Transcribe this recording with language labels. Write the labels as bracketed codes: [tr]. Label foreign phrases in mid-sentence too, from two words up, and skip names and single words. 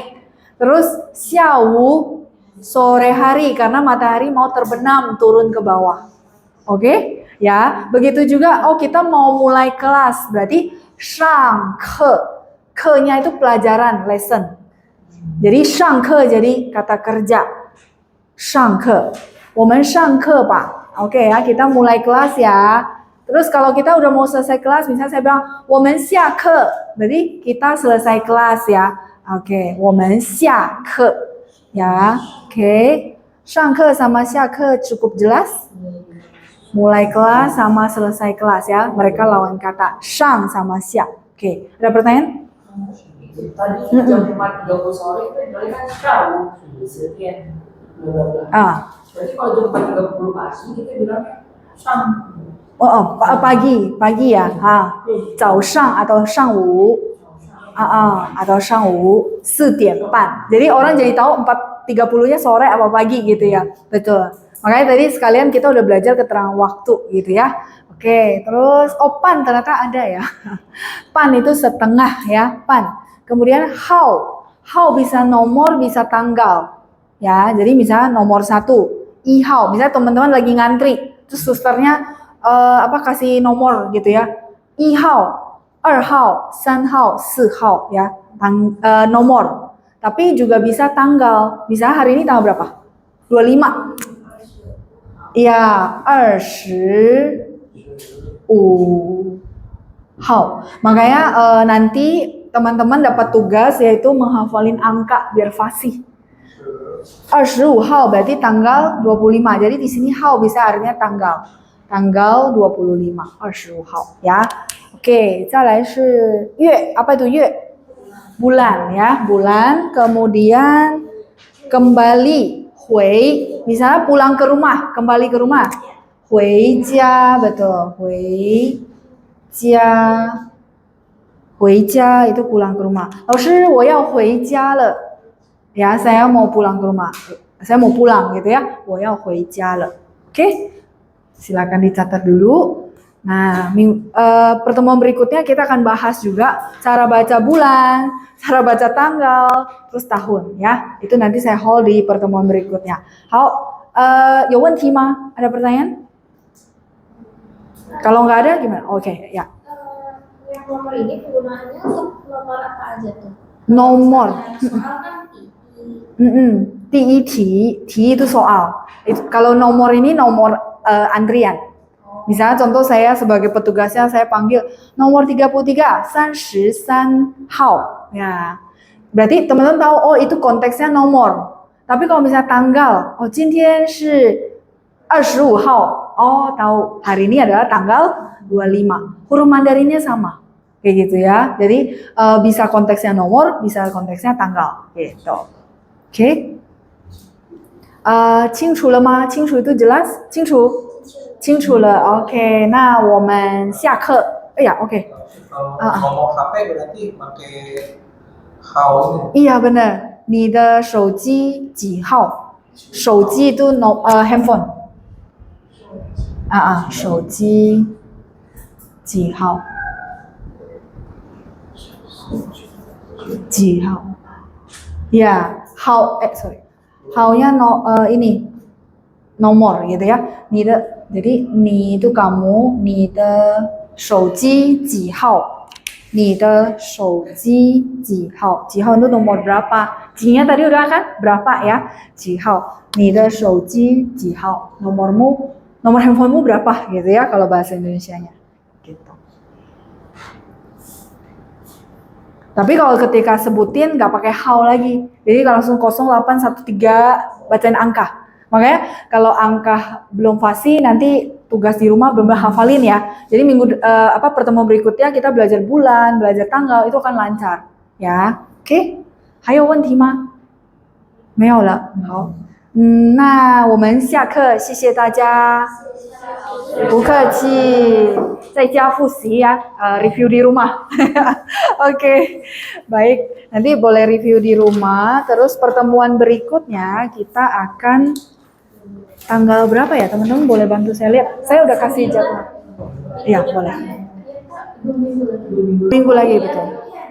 [id] Terus xiawu sore hari karena matahari mau terbenam turun ke bawah. Oke? Ya, begitu juga kita mau mulai kelas, berarti [zh] 上课. [id] Ke-nya itu pelajaran, lesson. Jadi [zh] 上课 [id] jadi kata kerja. [zh] 上课. 我们上课吧. [id] Oke ya, kita mulai kelas ya. Terus kalau kita udah mau selesai kelas, misalnya saya bilang [zh] 我们下课, [id] berarti kita selesai kelas ya. Oke, [zh] 我们下课 ya. [id] Oke. 上课 sama 下课 cukup jelas? Mulai kelas sama selesai kelas ya. Mereka lawan kata. Shang sama xia. Oke, ada pertanyaan? Tadi jam 4.30 sore itu berarti kan shang, sekian. Berarti kalau jam 4.30 pagi kita bilangnya shang. Pagi ya. [zh] 早上 atau 上午 atau 上午4点半. [id] Jadi orang jadi tahu 4.30-nya sore apa pagi gitu ya. Betul. Makanya tadi sekalian kita udah belajar keterangan waktu gitu ya. Oke, terus pan ternyata ada ya. Pan itu setengah ya, pan. Kemudian how. How bisa nomor, bisa tanggal. Ya, jadi misalnya nomor 1, [zh] 一号. [id] Misalnya teman-teman lagi ngantri, terus susternya kasih nomor gitu ya. [zh] 1 号, 2号, 3号, 4号 ya. [id] Nomor. Tapi juga bisa tanggal. Misalnya hari ini tanggal berapa? 25. Ya, 25 号. Makanya nanti teman-teman dapat tugas yaitu menghafalin angka biar fasih. 25 号 berarti tanggal 25. Jadi di sini 号 bisa artinya tanggal. Tanggal 25, 25号 ya. Oke, [zh] 再来是月. [id] Apa itu 月? Bulan ya, bulan. Kemudian kembali, 回. Misalnya pulang ke rumah, kembali ke rumah. [zh] 回家, betul. 回家. [id] 回家 itu pulang ke rumah. [zh] 老师，我要回家了. [id] Ya, saya mau pulang ke rumah. Saya mau pulang gitu ya. 我要回家了. Oke. Silakan dicatat dulu. Nah, pertemuan berikutnya kita akan bahas juga cara baca bulan, cara baca tanggal, terus tahun ya. Itu nanti saya hold di pertemuan berikutnya. [zh] 好，有问题吗? [id] Ada pertanyaan? Kalau nggak ada gimana? Oke, ya. Yang nomor ini penggunaannya untuk nomor apa aja tuh? Nomor. Soal kan Ti itu soal. Kalau nomor ini nomor antrian. Misalnya contoh saya sebagai petugasnya saya panggil nomor 33, 33号. Ya. Berarti teman-teman tahu itu konteksnya nomor. Tapi kalau misalnya tanggal, [zh] 今天是25号. [id] Tahu hari ini adalah tanggal 25. Huruf Mandarinnya sama. Kayak gitu ya. Jadi bisa konteksnya nomor, bisa konteksnya tanggal. Gitu. Oke. [zh] 清楚了吗？清楚 itu jelas? 清楚？清楚了。Oke. 那我们下课。Oke. [id] Ngomong HP berarti pakai how. Iya benar. [zh] 你的手机几号？ [id] 手机 itu handphone. [zh] 手机几号？几号？ [id] Ya, [zh] how sorry. [id] How-nya ini nomor gitu ya. Jadi 你 itu kamu, [zh] 你的手机几号？你的手机几号？ [id] 几号 itu nomor berapa? 几nya tadi udah kan? Berapa ya? [zh] 几号？你的手机几号？ [id] nomor handphonemu berapa gitu ya kalau bahasa Indonesianya. Gitu. Tapi kalau ketika sebutin nggak pakai how lagi. Jadi langsung 0813 bacain angka. Makanya kalau angka belum fasih nanti tugas di rumah benar-benar hafalin ya. Jadi pertemuan berikutnya kita belajar bulan, belajar tanggal itu akan lancar ya. Oke? [zh] 还有问题吗？没有了。好，那我们下课，谢谢大家。不客气，在家复习 ya, [id] review di rumah. Oke, baik. Nanti boleh review di rumah. Terus pertemuan berikutnya kita akan tanggal berapa ya teman-teman? Boleh bantu saya lihat? Saya udah kasih jadwal. Iya, boleh. Minggu lagi betul.